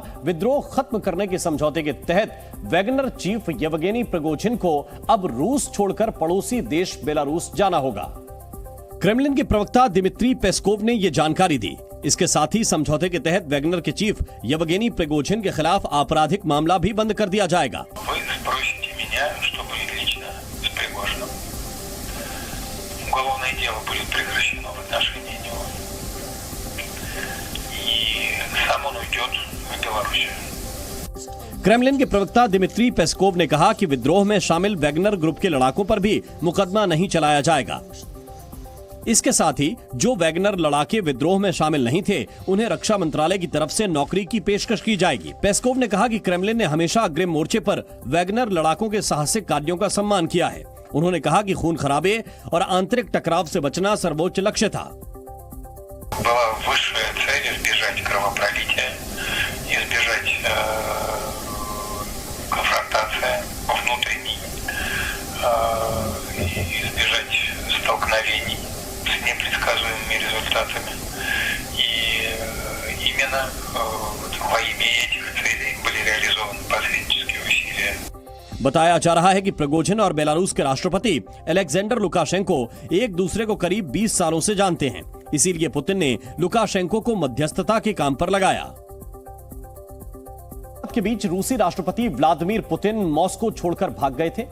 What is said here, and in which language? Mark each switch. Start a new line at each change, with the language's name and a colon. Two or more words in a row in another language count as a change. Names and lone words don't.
Hindi: विद्रोह खत्म करने के समझौते के तहत वैगनर चीफ येवगेनी प्रिगोजिन को अब रूस छोड़कर पड़ोसी देश बेलारूस जाना होगा। क्रेमलिन के प्रवक्ता दिमित्री पेस्कोव ने यह जानकारी दी। इसके साथ ही समझौते के तहत वैगनर के चीफ येवगेनी प्रिगोजिन के खिलाफ आपराधिक मामला भी बंद कर दिया जाएगा।
Russian: Уголовное дело будет прекращено в отношении него, и сам он уйдет в Белоруссию।
Hindi: क्रेमलिन के प्रवक्ता दिमित्री पेस्कोव ने कहा कि विद्रोह में शामिल वैगनर ग्रुप के लड़ाकों पर भी मुकदमा नहीं चलाया जाएगा। इसके साथ ही जो वैगनर लड़ाके विद्रोह में शामिल नहीं थे, उन्हें रक्षा मंत्रालय की तरफ से नौकरी की पेशकश की जाएगी। पेस्कोव ने कहा कि क्रेमलिन ने हमेशा अग्रिम मोर्चे पर वैगनर लड़ाकों के साहसिक कार्यों का सम्मान किया है। उन्होंने कहा कि खून खराबे और आंतरिक टकराव से बचना सर्वोच्च लक्ष्य था।
Russian: Была высшая цель избежать кровопролития, избежать конфронтации внутренней, избежать столкновений с непредсказуемыми результатами. И именно во имя этих целей были реализованы посреднические усилия.
Hindi: बताया जा रहा है कि प्रिगोजिन और बेलारूस के राष्ट्रपति अलेक्जेंडर लुकाशेंको एक दूसरे को करीब 20 सालों से जानते हैं। इसीलिए पुतिन ने लुकाशेंको को मध्यस्थता के काम पर लगाया। के बीच रूसी राष्ट्रपति व्लादिमीर पुतिन मॉस्को छोड़कर भाग गए थे।